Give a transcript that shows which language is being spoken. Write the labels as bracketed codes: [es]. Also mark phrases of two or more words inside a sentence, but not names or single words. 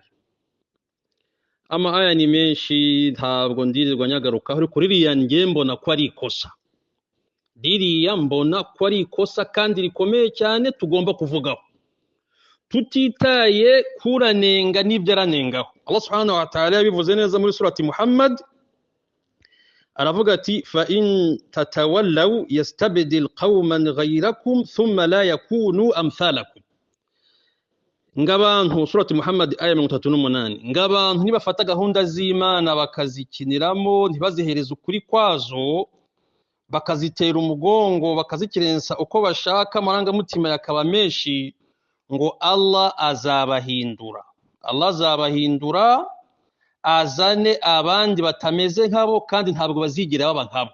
[rw] Aya ni menshi ntabwo ndirirwa nyagarukaho, ariko ririya njye mbona ko ari ikosa, kandi rikomeye cyane tugomba kuvugaho tutitaye kuranenga n'ibyo aranengaho. Allah [ar] سبحانه وتعالى [rw] yabivuze neza muri surati Muhammad, aravuga ati [ar] فإن تتولوا يستبدل قوما غيركم ثم لا يكونوا أمثالكم. [rw] Ngabantu, surati Muhammad aya 38, ngabantu nibafata gahunda z'Imana bakazikiniramo, ntibazihereza ukuri kwazo, bakazitera umugongo, bakazikirensa uko bashaka, amarangamutima yakaba menshi, ngo Allah azabahindura. Allah azabahindura azane abandi batameze nkabo, kandi ntabwo bazigira baba nkabo.